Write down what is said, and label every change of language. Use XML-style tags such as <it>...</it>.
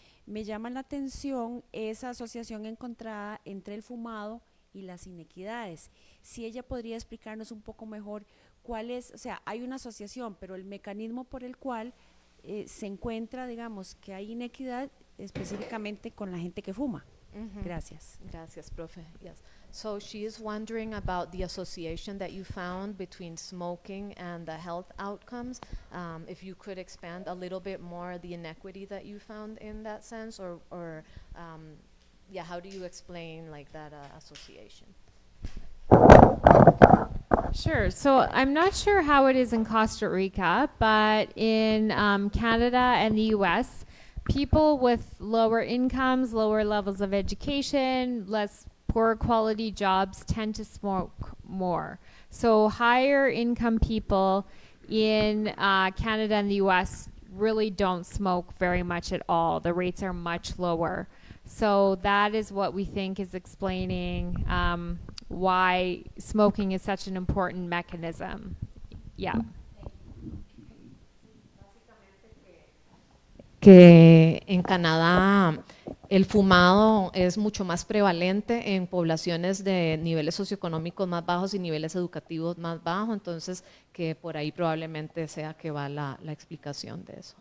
<es>Me llama la atención esa asociación encontrada entre el fumado y las inequidades. Si ella podría explicarnos un poco mejor cuál es, o sea, hay una asociación, pero el mecanismo por el cual se encuentra, digamos, que hay inequidad específicamente con la gente que fuma. Gracias. Gracias, profe. Yes.</es> <en>So she is wondering about the association that you found between smoking and the health outcomes. If you could expand a little bit more the inequity that you found in that sense, or yeah, how do you explain like that association? Sure. So I'm not sure how it is in Costa Rica, but in Canada and the US, people with lower incomes, lower levels of education, less poor quality jobs tend to smoke more. So higher income people in Canada and the US really don't smoke very much at all. The rates are much lower. So that is what we think is explaining why smoking is such an important mechanism. Yeah.</en> <es>Que en Canadá el fumado es mucho más prevalente en poblaciones de niveles socioeconómicos más bajos y niveles educativos más bajos, entonces que por ahí probablemente sea que va la explicación de eso.</es>